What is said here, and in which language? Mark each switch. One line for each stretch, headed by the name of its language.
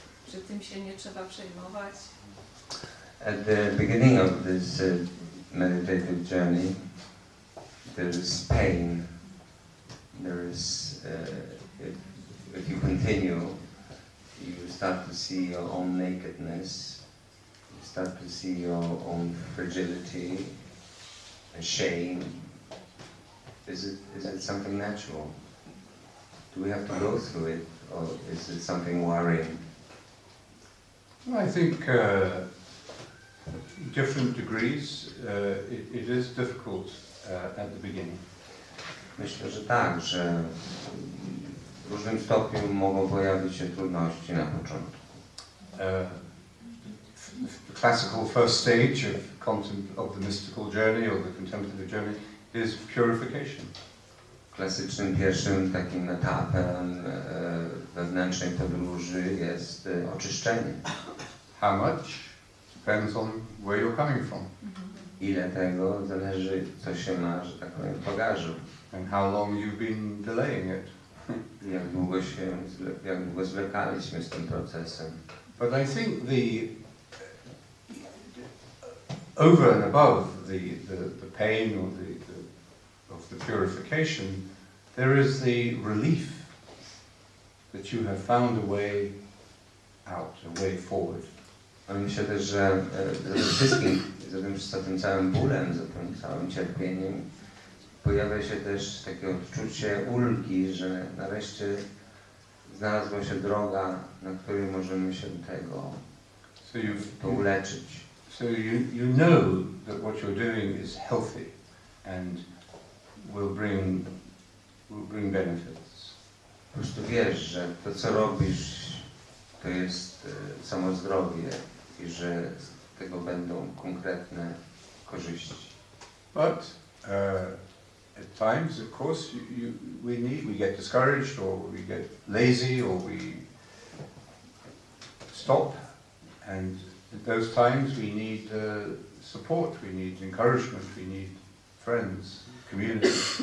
Polish: Czy tym się nie trzeba przejmować?
English: At the beginning of this meditative journey, there is pain. There is, if you continue, you start to see your own nakedness. You start to see your own fragility and shame. Is it something natural? Do we have to go through it, or is it something worrying? I think different degrees, it is difficult at the beginning.
Polish: Myślę, że tak, że w różnym stopniu mogą pojawić się trudności na początku.
English: The classical first stage of the mystical journey or the contemplative journey is purification.
Polish: Klasycznym pierwszym takim etapem wewnętrznej podróży jest oczyszczenie.
English: How much depends on where you're coming from.
Polish: Ile tego zależy, co się ma, że tak powiem, w bagażu.
English: And how long you've been delaying it.
Polish: Jak długo zwlekaliśmy z tym procesem.
English: But I think over and above the pain or of the purification, there is the relief that you have found a way out, a way forward.
Polish: Myślę też, że za tym wszystkim, za tym całym bólem, za tym całym cierpieniem pojawia się też takie odczucie ulgi, że nareszcie znalazła się droga, na której możemy się do tego uleczyć.
English: So you know that what you're doing is healthy and will bring benefits.
Polish: Po prostu wiesz, że to, co robisz, to jest samo zdrowie i że z tego będą konkretne korzyści.
English: But at times, of course, we get discouraged, or we get lazy, or we stop, and at those times we need support, we need encouragement, we need friends, community.